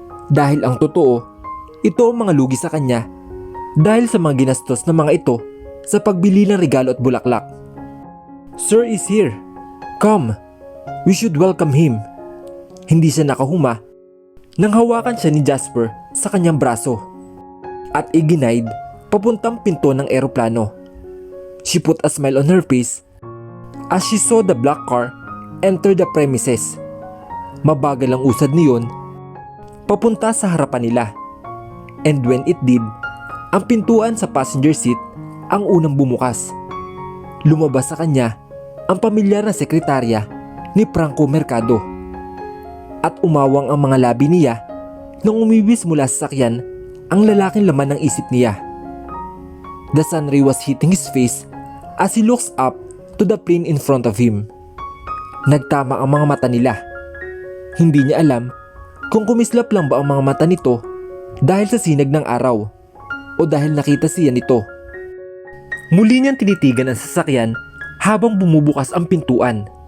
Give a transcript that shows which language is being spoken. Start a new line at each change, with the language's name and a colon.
Filipino: Dahil ang totoo, ito ang mga lugi sa kanya dahil sa mga ginastos ng mga ito sa pagbili ng regalo at bulaklak.
English: Sir is here. Come. We should welcome him.
Filipino: Hindi siya nakahuma nang hawakan siya ni Jasper sa kanyang braso at iginaid papuntang pinto ng eroplano.
English: She put a smile on her face as she saw the black car enter the premises.
Filipino: Mabagal ang usad niyon papunta sa harapan nila.
English: And when it did,
Filipino: ang pintuan sa passenger seat ang unang bumukas. Lumabas sa kanya ang pamilyar na sekretarya ni Franco Mercado. At umawang ang mga labi niya nang umiwis mula sa sakyan ang lalaking laman ng isip niya.
English: The sun ray was hitting his face as he looks up to the plane in front of him.
Filipino: Nagtama ang mga mata nila. Hindi niya alam kung kumislap lang ba ang mga mata nito dahil sa sinag ng araw o dahil nakita siya nito. Muli niyang tinitigan ang sasakyan habang bumubukas ang pintuan.